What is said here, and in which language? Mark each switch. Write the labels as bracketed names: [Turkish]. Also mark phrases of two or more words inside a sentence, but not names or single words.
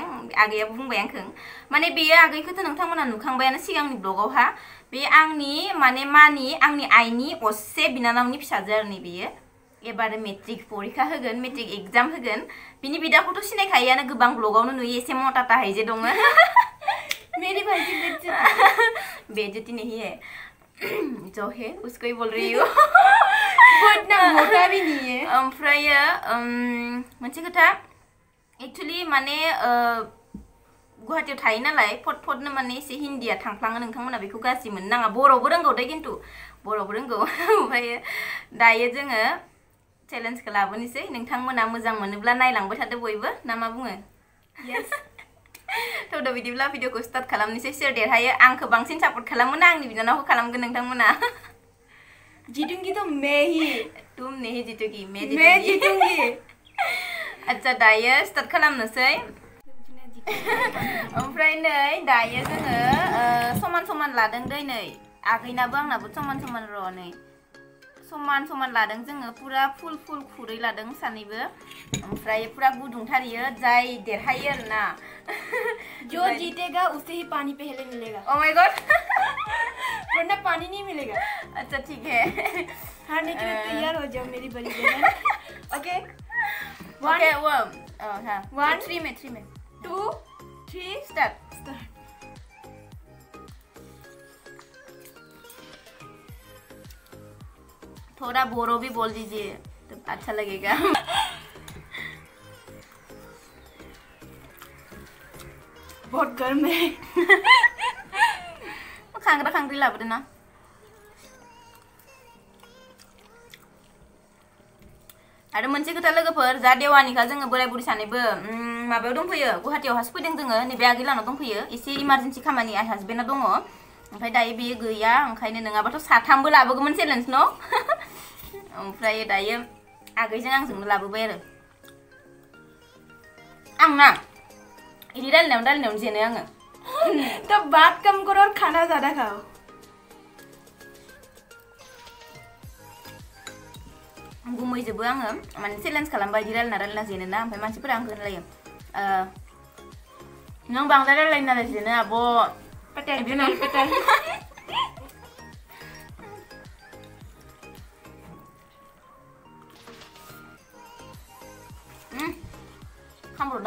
[Bodo] आगैयाबो बुंबाय आंखौ माने बेयो आगैखौथ' नोंथांमोना नुखांबायानो सिगांनि ब्लगावहा। बे आंनि माने आंनि आइनि असे बिनानावनि फिसाजो आरो नै बेयो एबार मेट्रिक परीक्षा होगोन, [English] matric exam [Bodo] होगोन। बिनि बिदाखौथ' सिनायखायोआनो, गोबां ब्लगावनो नुयो, एसे मोटा ताहाय जे दङ। [Hindi] मेरी भाई की बेइज्जती नहीं है जो है उसको ही बोल रही हूँ। इतना मोटा भी नहीं है। [Bodo] ओमफ्रायो मोनसे खोथा एक्चुअली माने गुवाहाटीयाव थायो नालाय फटनो माने एसे हिन्दीया थांफ्लाङो, नोंथांमोना बेखौ गाज्रि मोननो नाङा। बर'बो रोंगौ दे, खिन्थु बर'बो रोंगौ। ओमफ्रायो दायो जोङो चेलेन्जखौ लाबोनोसै, नोंथांमोना मोजां मोनोब्ला नायलांबाय थादो बयबो, ना मा बुङो? यस। थ' बिदिब्ला भिडिअखौ स्टार्ट खालामनोसै। सोर देरहायो? आंखौ बांसिन सापर्ट खालामो ना आंनि बिनानावखौ खालामगोन नोंथांमोना? [Hindi] जीतूंगी तो मैं ही। तुम नहीं जीतोगी, मैं जीतूंगी। [Bodo] अच्छा दायो स्टार्ट खालामनोसै। ओमफ्राय नै दायो जोङो समान समान लादों दै, नै आगैनाबो आंनाबो समान समान र' नै समान समान लादों जोङो, पुरा फुल खुरै लादों सानैबो। ओमफ्राय पुरा गुदुंथारियो, जाय देरहायो आरोना। [Hindi] जो जीतेगा उसे ही पानी पहले मिलेगा। [English] oh my god. [Hindi] वरना पानी नहीं मिलेगा। अच्छा ठीक है, हारने के लिए तैयार हो जाओ मेरी बड़ी बहन। ओके ओके वो हाँ 1 3 में 2 3 स्टार्ट। थोड़ा बोरो भी बोल दीजिए तो अच्छा लगेगा। बहुत गर्म है। [Bodo] खांग्रा खांग्री लाबोदो ना। आरो मोनसे खोथा लोगोफोर, जा देवानिखा जोङो बोराय बुरि सानैबो माबायाव दंफैयो, गुवाहाटीयावहासो फैदों जोङो, नैबे आगैलानाव दंफैयो। एसे इमारजेन्सि खामानि आइ हाजबेन्डआ दङ, ओमफ्राय दायो बेयो गैया, ओंखायनो नङाबाथ' साथामबो लाबोगौमोन चेलेन्ज न'। ओमफ्राय दायो आगैजों आंजोंनो लाबोबाय आरो आंना इदि रायलायनायावनो जेनो आङो। [Hindi] तो बात कम करो और खाना ज्यादा खाओ। [Bodo] गुमैजोबो आङो, माने चेलेन्ज खालामबाय इदि रायलायना जेनोना, ओमफ्राय मानसिफोरा आंखौ होनलायो नों बांद्राय रायलायो नालाय जेनो आब'। पटेल खामब्रदों।